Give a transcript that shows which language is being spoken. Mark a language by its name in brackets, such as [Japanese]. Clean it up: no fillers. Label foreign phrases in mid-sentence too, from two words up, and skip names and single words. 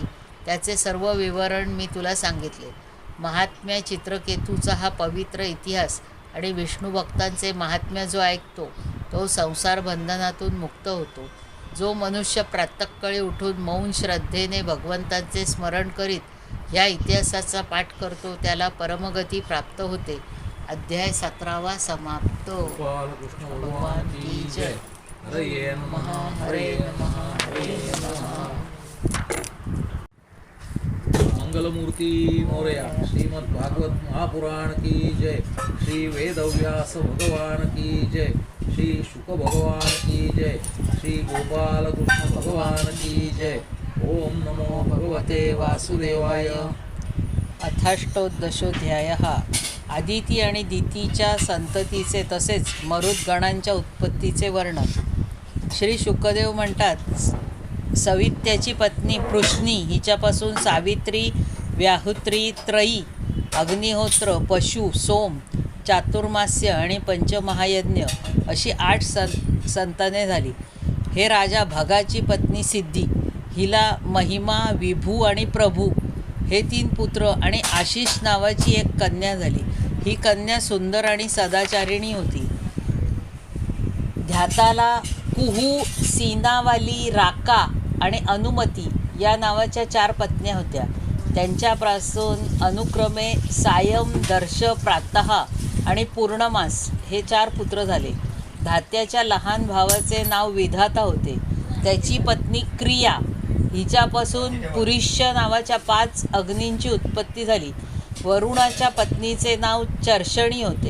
[Marathi] त्याचे सर्व विवरण मी तुला सांगितले. महात्म्य चित्रकेतूचा हा पवित्र इतिहास आणि विष्णू भक्तांचे महात्म्य जो ऐकतो तो संसार बंधनातून मुक्त होतो. जो मनुष्य प्रातःकाळी उठून मौन श्रद्धेने भगवंताचे स्मरण करीत ह्या इतिहासाचा पाठ करतो त्याला परमगती प्राप्त होते. अध्याय 17 समाप्त. [Hindi] गोपालकृष्ण भगवान की जय. [Sanskrit] हरये नमः हरे नमः हरे नमः. [Marathi] मंगलमूर्ती मोरया. [Hindi] श्रीमद् भागवत महापुराण की जय. श्री वेदव्यास भगवान की जय. श्री शुक भगवान की जय. श्री गोपाल कृष्ण भगवान की जय. [Sanskrit] ओम नमो भगवते वासुदेवाय. अथाष्टोदशोऽध्यायः. [Marathi] आदिती आणि दितीच्या संततीचे तसेच मरुद्गणांच्या उत्पत्तीचे वर्णन. श्री शुकदेव म्हणतात, सवित्याची पत्नी पृश्नी हिच्यापासून सावित्री, व्याहुत्री, त्रयी, अग्निहोत्र, पशु, सोम, चातुर्मास्य आणि पंचमहायज्ञ अशी 8 संताने झाली. हे राजा भगाची पत्नी सिद्धी, हिला महिमा, विभू आणि प्रभू हे 3 पुत्र आणि आशिष नावाची एक कन्या झाली. ही कन्या सुंदर आणि सदाचारिणी होती. ध्याताला कुहू, सीनावाली, राका आणि अनुमती या नावाच्या 4 पत्न्या होत्या. त्यांच्यापासून अनुक्रमे सायम, दर्श, प्रातः आणि पूर्णमास हे 4 पुत्र झाले. धात्याच्या लहान भावाचे नाव विधाता होते. त्याची पत्नी क्रिया हिच्यापासून पुरुष्य नावाच्या 5 अग्नींची उत्पत्ती झाली. वरुणाच्या पत्नीचे नाव चर्षणी होते.